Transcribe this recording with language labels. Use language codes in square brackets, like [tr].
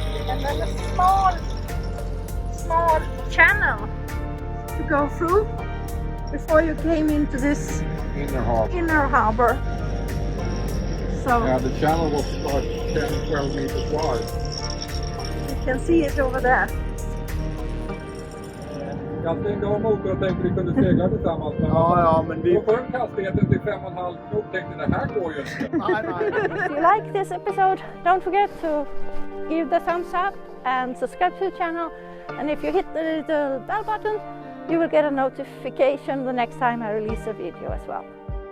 [en] And then a small channel to go through before you came into this inner harbor. So yeah, the channel was about 10-12 meters wide. You can see it over there. [sv] Jag stängde av motorn och tänkte vi kunde segla tillsammans. Men vi... På sjönk hastigheten till 5,5 knop tänkte det här går ju inte. [en] If you like this episode, don't forget to give the thumbs up and subscribe to the channel. And if you hit the little bell button, you will get a notification the next time I release a video as well.